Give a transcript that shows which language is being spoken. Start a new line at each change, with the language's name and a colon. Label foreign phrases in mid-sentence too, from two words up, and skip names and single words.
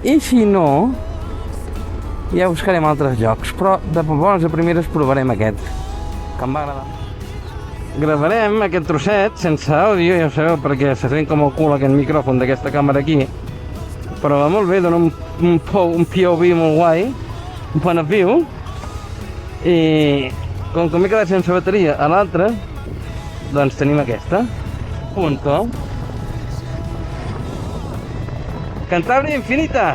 Catalan: I si no, ja buscarem altres llocs, però de bones a primeres provarem aquest, que em va agradar. Gravarem aquest trosset sense àudio, ja ho sabeu, perquè se sent com el cul aquest micròfon d'aquesta càmera aquí, però va molt bé, dona un POV molt guai, un
English: point of view,
Catalan: i com que m'he quedat sense bateria a l'altra, doncs tenim aquesta, punto. Cantàbria infinita!